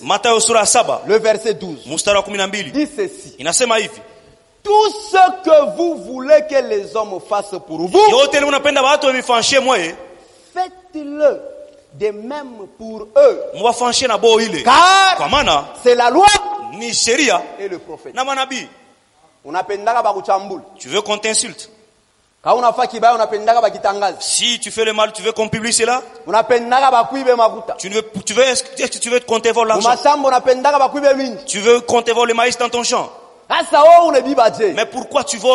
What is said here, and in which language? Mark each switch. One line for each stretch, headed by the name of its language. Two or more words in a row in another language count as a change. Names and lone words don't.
French: Le verset 12. Dit ceci. Tout ce que vous voulez que les hommes fassent pour vous, faites-le De même pour eux. Car c'est la loi
Swahili: ni sheria
French: et le prophète.
Swahili: Na manabii.
French: Tu veux qu'on t'insulte? Si tu fais le mal, tu veux qu'on publie cela? Est-ce que tu veux qu'on te vole l'argent? Tu veux qu'on te vole le maïs dans ton champ? Mais pourquoi tu voles?